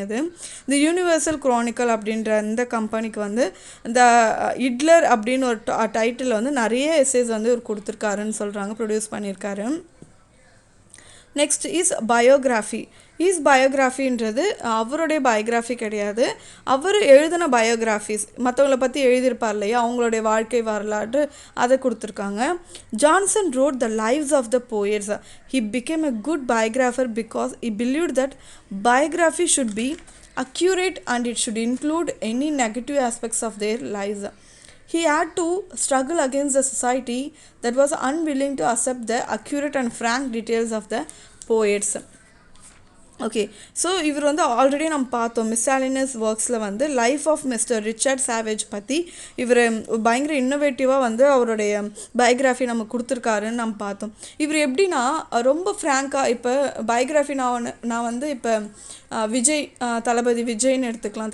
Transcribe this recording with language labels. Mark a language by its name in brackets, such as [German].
[Tamil] அது தி universal chronicle அப்படின்ற அந்த கம்பெனிக்கு வந்து இந்த இட்லர் அப்படின்னு ஒரு டைட்டில் வந்து நிறைய எஸ்ஸேஸ் வந்து இவர் கொடுத்துருக்காருன்னு சொல்கிறாங்க, ப்ரொடியூஸ் பண்ணியிருக்காரு. Next is biography. பயோகிராஃபின்றது அவருடைய பயோகிராஃபி கிடையாது, அவர் எழுதின பயோகிராஃபிஸ், மற்றவங்கள பற்றி எழுதியிருப்பார் இல்லையா, அவங்களுடைய வாழ்க்கை வரலாறு அதை கொடுத்துருக்காங்க. [English] Johnson wrote the lives of the poets. He became a good biographer because he believed that biography should be accurate and it should include any negative aspects of their lives. He had to struggle against the society that was unwilling to accept the accurate and frank details of the poets. [Tamil] Okay, so இவர் வந்து already நம்ம பார்த்தோம் மிஸ்ஸாலினியஸ் ஒர்க்ஸில் வந்து life of mister Richard savage பற்றி இவர் பயங்கர இன்னோவேட்டிவாக வந்து அவருடைய பயோகிராஃபி நம்ம கொடுத்துருக்காருன்னு நம்ம பார்த்தோம். இவர் எப்படின்னா ரொம்ப ஃப்ராங்காக, இப்போ பயோகிராஃபி நான் வந்து இப்போ விஜய், தளபதி விஜய்னு எடுத்துக்கலாம்.